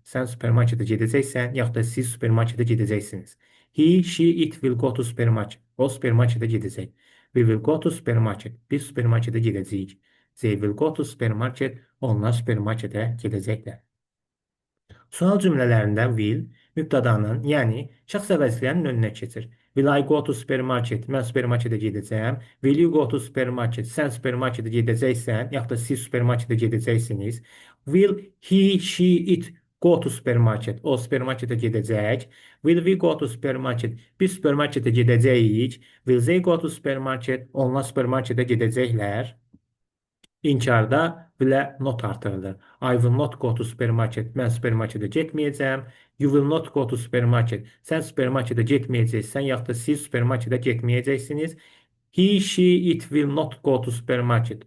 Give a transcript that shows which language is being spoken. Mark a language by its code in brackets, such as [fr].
[az] Sən supermarketə gedəcəksən, yaxud da siz supermarketə gedəcəksiniz. [en] He, she, it will go to supermarket. [az] O supermarketə gedəcək. [en] We will go to supermarket. [az] Biz supermarketə gedəcəyik. [en] They will go to supermarket. [az] Onlar supermarketə gedəcəklər. Sual cümlələrində will mübtədanın, yəni şəxs əvəzləyənin önünə keçir. [en] Will I go to supermarket? [az] Mən supermarketə gedəcəyəm. [en] Will you go to supermarket? [az] Sən supermarketə gedəcəksən, yaxud da siz supermarketə gedəcəksiniz. [en] Will he, she, it go to supermarket? [az] O supermarketə gedəcək. [en] Will we go to supermarket? [az] Biz supermarketə gedəcəyik. [en] Will they go to supermarket? [az] Onlar supermarketə gedəcəklər. İnkarda bilə not artırılır. [en] I will not go to supermarket. [az] Mən supermarketə getməyəcəm. [en] You will not go to supermarket. [az] Sən supermarketə getməyəcəksən, yaxud da siz supermarketə getməyəcəksiniz. [en] He, she, it will not go to supermarket.